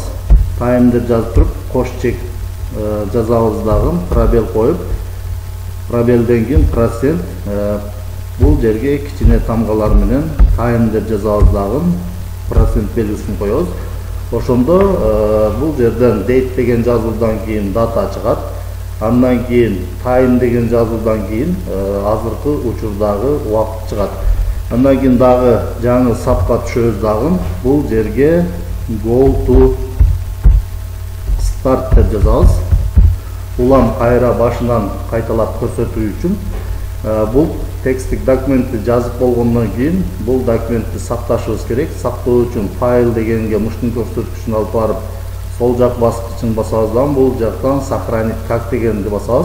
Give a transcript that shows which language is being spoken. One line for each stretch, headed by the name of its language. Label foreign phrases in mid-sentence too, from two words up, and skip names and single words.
Kyrgyz: Time деп жазып туруп, кош чек жазабыз дагы, пробел коюп, пробелден кийин процент, бул жерге кичине тамгалар менен time деп жазабыз дагы, процент белгисин коебуз. Ошондо бул жерден date деген жазуудан кийин дата чыгат. Андан кийин time деген жазуудан кийин азыркы учурдагы убакыт чыгат. Андан кийин дагы жаңы сапка түшөбүз дагы. Бул жерге
English: go to start
Kyrgyz: деп жазабыз. Улам кайра башынан кайталап көрсөтүү үчүн бул тексттик документти жазып болгондон кийин бул документти сакташыбыз керек. Сактоо үчүн файл дегенге мыштын көрсөткүчүн алып барып, сол жак баскычын басабыздан бул жактан
Russian: сохранить как
Kyrgyz: дегенди басабыз.